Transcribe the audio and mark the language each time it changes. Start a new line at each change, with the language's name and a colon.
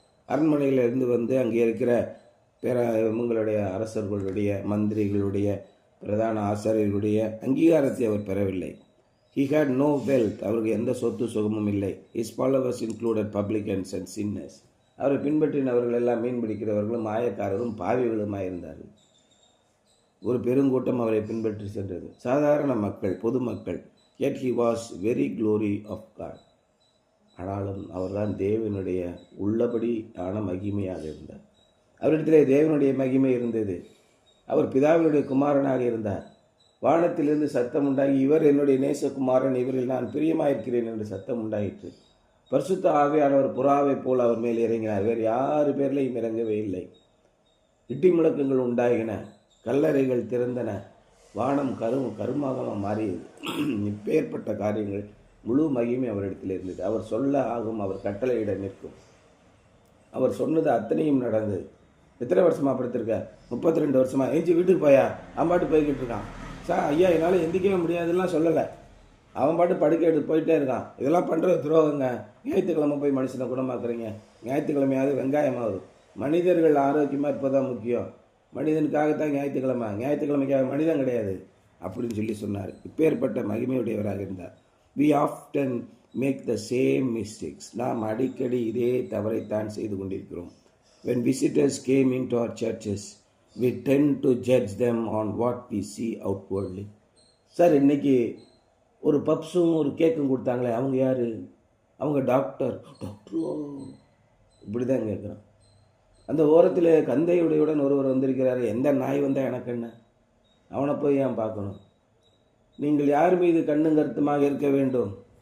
Tamil: அரண்மனையிலிருந்து அங்கே இருக்கிற இவங்களுடைய அரசர்களுடைய, மந்திரிகளுடைய, பிரதான ஆசாரியர்களுடைய அங்கீகாரத்தை அவர் பெறவில்லை.
English: He had no wealth.
Tamil: அவருக்கு எந்த சொத்து சுகமும் இல்லை.
English: His followers included publicans and sinners.
Tamil: அவரை பின்பற்றினவர்கள் எல்லாம் மீன் பிடிக்கிறவர்களும் மாயக்காரரும் பாவிகளுமாய் இருந்தார்கள். ஒரு பெருங்கூட்டம் அவரை பின்பற்றி சென்றது. சாதாரண மக்கள், பொதுமக்கள்.
English: Yet he was very glory of God.
Tamil: ஆனாலும் அவர்தான் தேவனுடைய உள்ளபடி ஆன மகிமையாக இருந்தார். அவரிடத்திலே தேவனுடைய மகிமை இருந்தது. அவர் பிதாவினுடைய குமாரனாக இருந்தார். வானத்திலிருந்து சத்தம் உண்டாகி, இவர் என்னுடைய நேசகுமாரன், இவரில் நான் பிரியமாயிருக்கிறேன் என்று சத்தம் உண்டாயிற்று. பரிசுத்த ஆவியானவர் புறாவை போல் அவர் மேல் இறங்கினார். வேறு யாரு பேர்லையும் இறங்கவே இல்லை. இடி முழக்கங்கள் உண்டாகின, கல்லறைகள் திறந்தன, வானம் கருமாக மாறியது. இப்பேற்பட்ட காரியங்கள், முழு மகிமை அவரிடத்தில் இருந்தது. அவர் சொல்ல ஆகும், அவர் கட்டளையிட நிற்கும். அவர் சொன்னது அத்தனையும் நடந்தது. எத்தனை வருஷமா படுத்திருக்க? 32 வருஷமா. எஞ்சி வீட்டுக்கு போயா? அவன் பாட்டு போய்கிட்டு இருக்கான். ஐயா என்னால் எந்திக்கவே முடியாதுலாம் சொல்லலை. அவன் பாட்டு படுக்க எடுத்து போயிட்டே இருக்கான். இதெல்லாம் பண்ணுறது துரோகங்க. ஞாயிற்றுக்கிழமை போய் மனுஷனை குணமாக்குறீங்க. ஞாயிற்றுக்கிழமையாவது வெங்காயமாவது. மனிதர்கள் ஆரோக்கியமாக இருப்பதான் முக்கியம். மனிதனுக்காகத்தான் ஞாயிற்றுக்கிழமைக்காக மனிதன் கிடையாது அப்படின்னு சொல்லி சொன்னார். இப்பேற்பட்ட மகிமையுடையவராக இருந்தார்.
English: We often make the same mistakes.
Tamil: நாம் அடிக்கடி இதே தவறைத்தான் செய்து கொண்டிருக்கிறோம்.
English: When visitors came into our churches, we tend to judge them on what we see outwardly.
Tamil: Sir, இன்னைக்கு ஒரு பப்ஸும் ஒரு கேக்கும் கொடுத்தாங்களே, அவங்க யார்? அவங்க டாக்டரோ இப்படி தான் கேட்குறான். அந்த ஓரத்தில் கந்தையுடையுடன் ஒருவர் வந்திருக்கிறாரு. எந்த நாய் வந்தால் எனக்கு என்ன? அவனை போய் ஏன் பார்க்கணும்? நீங்கள் யார் மீது கண்ணும் கருத்துமாக இருக்க வேண்டும்.